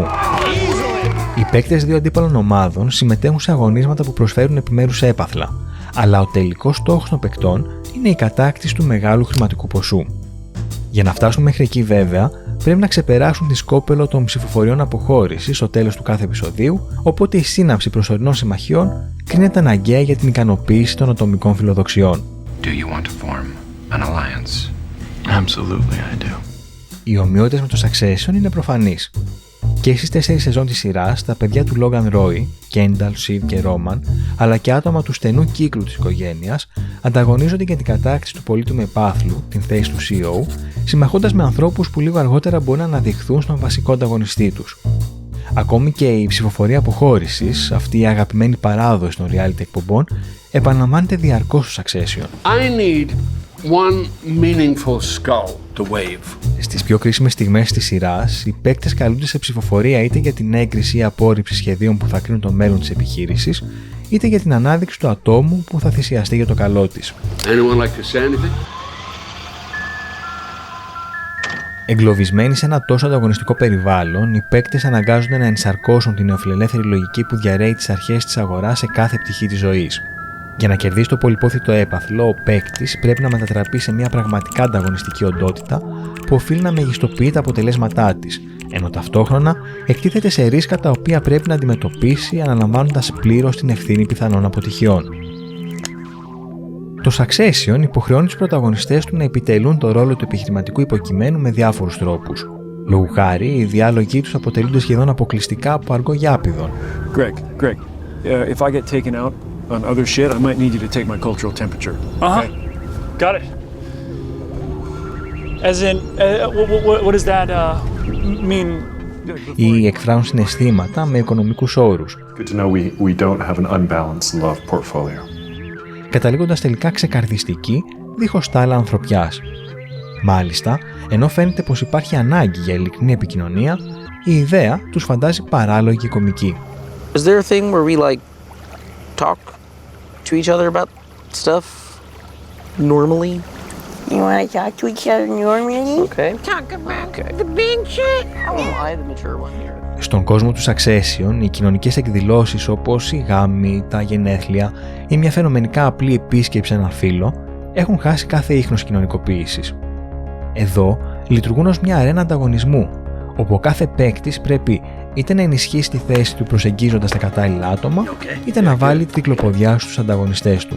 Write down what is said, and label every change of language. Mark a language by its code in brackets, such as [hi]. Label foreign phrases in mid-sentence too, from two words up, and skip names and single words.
[el] Οι παίκτες δύο αντίπαλων ομάδων συμμετέχουν σε αγωνίσματα που προσφέρουν επιμέρους έπαθλα, αλλά ο τελικός στόχος των παικτών είναι η κατάκτηση του μεγάλου χρηματικού ποσού. Για να φτάσουν μέχρι εκεί, βέβαια, πρέπει να ξεπεράσουν τη σκόπελο των ψηφοφοριών αποχώρησης στο τέλος του κάθε επεισοδίου, οπότε η σύναψη προσωρινών συμμαχιών κρίνεται αναγκαία για την ικανοποίηση των ατομικών φιλοδοξιών. [en] Do you want to form an alliance? Absolutely, I do. [el] Οι ομοιότητες με το Succession είναι προφανείς. Και στις 4 σεζόν της σειράς, τα παιδιά του Logan Roy, Kendall, Shiv και Roman, αλλά και άτομα του στενού κύκλου της οικογένειας, ανταγωνίζονται για την κατάκτηση του πολύτιμου επάθλου, την θέση του CEO, συμμαχώντας με ανθρώπους που λίγο αργότερα μπορεί να αναδειχθούν στον βασικό ανταγωνιστή τους. Ακόμη και η ψηφοφορία αποχώρησης, αυτή η αγαπημένη παράδοση των reality εκπομπών, επαναλαμβάνεται διαρκώς στο Succession. [en] I need one meaningful skull to wave. [el] Στις πιο κρίσιμες στιγμές της σειράς, οι παίκτες καλούνται σε ψηφοφορία είτε για την έγκριση ή απόρριψη σχεδίων που θα κρίνουν το μέλλον της επιχείρησης, είτε για την ανάδειξη του ατόμου που θα θυσιαστεί για το καλό της. [en] Anyone like to say anything? [el] Εγκλωβισμένοι σε ένα τόσο ανταγωνιστικό περιβάλλον, οι παίκτες αναγκάζονται να ενσαρκώσουν την νεοφιλελεύθερη λογική που διαρρέει τις αρχές της αγοράς σε κάθε πτυχή της ζωής. Για να κερδίσει το πολυπόθητο έπαθλο, ο παίκτης πρέπει να μετατραπεί σε μια πραγματικά ανταγωνιστική οντότητα που οφείλει να μεγιστοποιεί τα αποτελέσματά της, ενώ ταυτόχρονα εκτίθεται σε ρίσκα τα οποία πρέπει να αντιμετωπίσει αναλαμβάνοντας πλήρως την ευθύνη πιθανών αποτυχιών. Το Succession υποχρεώνει τους πρωταγωνιστές του να επιτελούν το ρόλο του επιχειρηματικού υποκειμένου με διάφορους τρόπους. Λόγου χάρη, οι διάλογοι τους αποτελούνται σχεδόν αποκλειστικά από αργό γιάπηδον. [en] Greg, if I get taken out on other shit, I might need you to take my cultural temperature. Okay? Got it. As in, what does that mean? [el] Ή εκφράζουν συναισθήματα με οικονομικούς όρους. [en] Good to know we don't have an unbalanced love portfolio. [el] Καταλήγοντας τελικά ξεκαρδιστικοί, δίχως τ' άλλα ανθρωπιάς. Μάλιστα, ενώ φαίνεται πως υπάρχει ανάγκη για ειλικρινή επικοινωνία, η ιδέα τους φαντάζει παράλογη και κωμική. [en] Is there a thing where we like talk to each other about stuff normally? You want to talk to each other normally? Okay. Talk about the big shit? How am I the mature one here? [el] Στον κόσμο του Succession, οι κοινωνικές εκδηλώσεις όπως η γάμη, τα γενέθλια ή μια φαινομενικά απλή επίσκεψη σε έναν φίλο έχουν χάσει κάθε ίχνος κοινωνικοποίησης. Εδώ λειτουργούν ως μια αρένα ανταγωνισμού, όπου ο κάθε παίκτης πρέπει είτε να ενισχύσει τη θέση του προσεγγίζοντας τα κατάλληλα άτομα, είτε να βάλει τη κυκλοποδιά στους ανταγωνιστές του.